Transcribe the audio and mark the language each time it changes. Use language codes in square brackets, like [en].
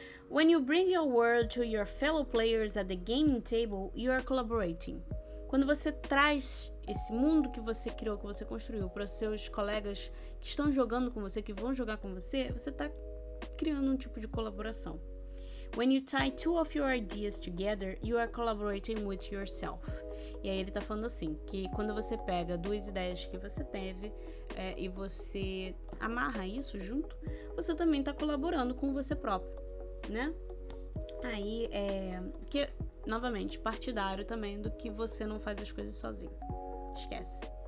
[en] When you bring your world to your fellow players at the gaming table, you are collaborating. [pt] Quando você traz esse mundo que você criou, que você construiu, para os seus colegas que estão jogando com você, que vão jogar com você, você está criando um tipo de colaboração. [en] When you tie two of your ideas together, you are collaborating with yourself. [pt] E aí ele tá falando assim, que quando você pega duas ideias que você teve e você amarra isso junto, você também tá colaborando com você próprio, né? Aí que, novamente, partidário também do que você não faz as coisas sozinho. Esquece.